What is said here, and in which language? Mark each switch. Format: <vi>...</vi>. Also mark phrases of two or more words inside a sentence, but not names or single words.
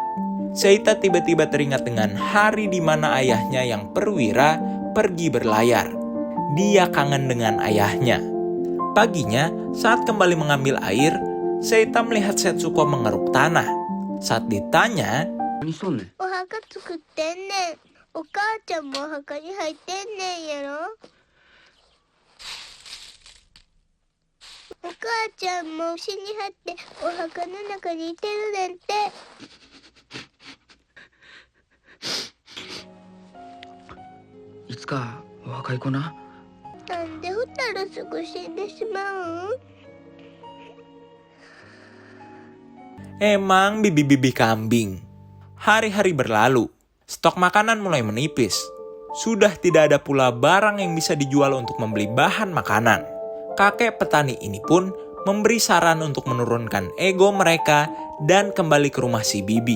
<id>Seita tiba-tiba teringat dengan hari di mana ayahnya yang perwira pergi berlayar. Dia kangen dengan ayahnya. Paginya, saat kembali mengambil air, Seita melihat Setsuko mengeruk tanah. Saat ditanya,</id> <ja>何しとんねん。お墓作ってんねん。お母ちゃんもお墓に入ってんねんやろ。お母ちゃんも死にはってお墓の中にいてるねんて。いつかお墓行こな。なんで二人すぐ死んでしまうん？</ja> <id>emang bibi-bibi kambing. Hari-hari berlalu, stok makanan mulai menipis. Sudah tidak ada pula barang yang bisa dijual untuk membeli bahan makanan. Kakek petani ini pun memberi saran untuk menurunkan ego mereka dan kembali ke rumah si Bibi.</id>